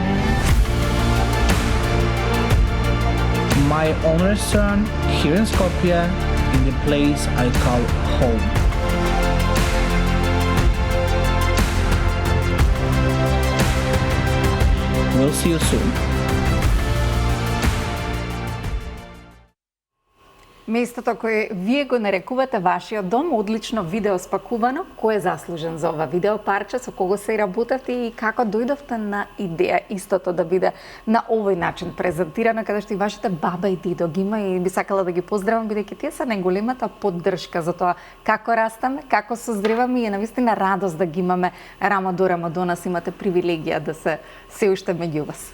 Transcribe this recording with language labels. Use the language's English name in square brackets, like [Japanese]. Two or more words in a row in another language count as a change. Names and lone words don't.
[English] My own restaurant here in Skopje, in the place I call home. We'll see you soon. [Macedonian] Местото кое вие го нарекувате вашиот дом, одлично видео спакувано, кој е заслужен за ова видео парче, со кого се работевте и како дојдовте на идеја истото да биде на овој начин презентирано, каде што и вашите баба и дидо ги има и би сакала да ги поздравам, бидејќи тие се најголемата поддршка за тоа како растаме, како созреваме и е навистина радост да ги имаме рамо до рамо до нас, имате привилегија да се уште меѓу вас.